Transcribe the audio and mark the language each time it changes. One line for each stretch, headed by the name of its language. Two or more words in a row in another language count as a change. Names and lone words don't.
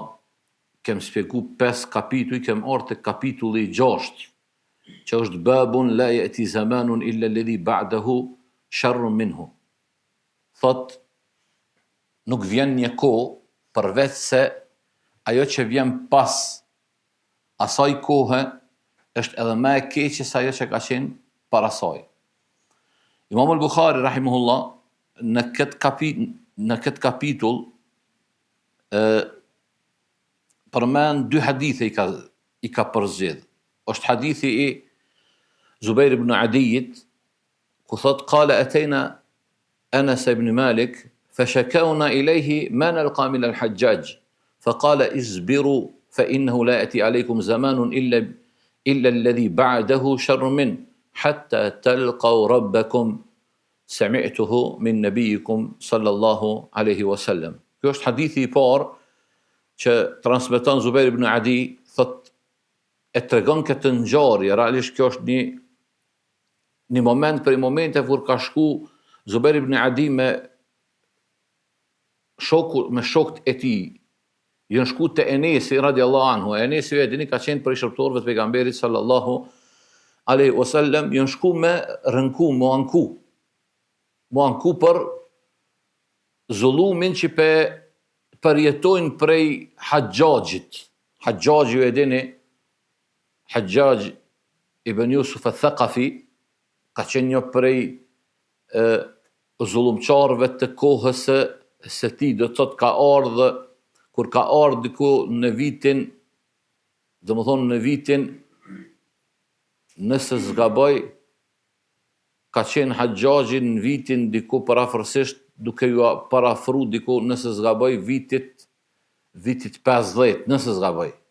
Albanian: Kem shpjegu 5 kapituj, kem ardhur te kapitulli 6 që është
Arabic: باب لا يأتي زمان إلا الذي بعده شر منه.
Albanian: Thot nuk vjen një kohë përveç se ajo që vjen pas asaj kohe është edhe më e keqe se ajo që ka qenë para saj. Imam al-Bukhari rahimahullah në këtë kapitull përmend 2 hadithe i ka përzgjedh. Është hadithi I Zubair ibn Adiyit ku thot
Arabic: قال أتينا أنس بن مالك فشكونا إليه ما نلقى من الحجاج فقال اصبروا فإنه لا يأتي عليكم زمان إلا الذي بعده شر منه حتى تلقوا ربكم سمعته من نبيكم صلى الله عليه وسلم.
Albanian: Kjo është hadithi I parë që transmeton Zubair ibn Adi, thot e tregon këtë ngjarje, realisht kjo është një moment për momente kur ka shku Zubair ibn Adi me shokët e tij. Janë shku te Enesi
Arabic: رضي الله عنه.
Albanian: Enesi e dini ka qenë për shërtorëve të pejgamberit
Arabic: صلى الله عليه وسلم,
Albanian: janë shku me rënku, mu anku për zullumin që përjetojnë prej Hajjajit. Hajjaji ju e dini, Hajjaj ibn Yusuf al-Thaqafi ka qenë një prej zullumçarëve të kohës së tij, do të thotë ka ardhur kur ka ardhur diku në vitin, domethënë në vitin, nëse zgaboj, ka qenë Hajjaji në vitin diku parafërsisht duke ju parafru diku nëse zgaboj vitit 50, nëse zgaboj.